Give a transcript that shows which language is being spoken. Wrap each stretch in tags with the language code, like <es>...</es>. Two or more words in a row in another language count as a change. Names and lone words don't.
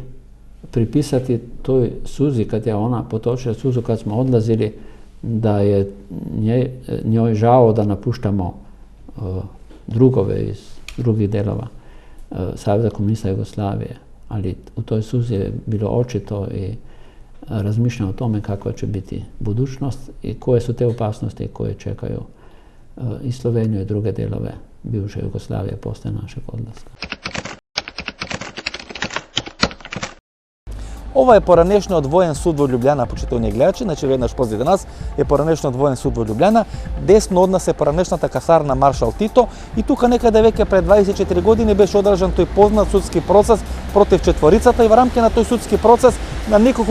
<sr>pripisati toj suzi kad je ona potočila suzu kad smo odlazili, da je njoj žao da napuštamo drugove iz drugih delova Saveza komunista Jugoslavije, ali u toj suzi je bilo očito i razmišljanje o tome kakva će biti budućnost i koje su te opasnosti koje čekaju i Sloveniju i druge delove bivše Jugoslavije posle našeg odlaska.</sr> <mk>Ова е поранешниот воен суд во Љубљана, почитувани гледачи, значи веднаш позади нас е поранешниот воен суд во Љубљана, десно од нас е поранешната касарна Маршал Тито и тука некаде веќе пред 24 години беше одржан тој познат судски процес против четворицата и во рамки на тој судски процес на неколку</mk>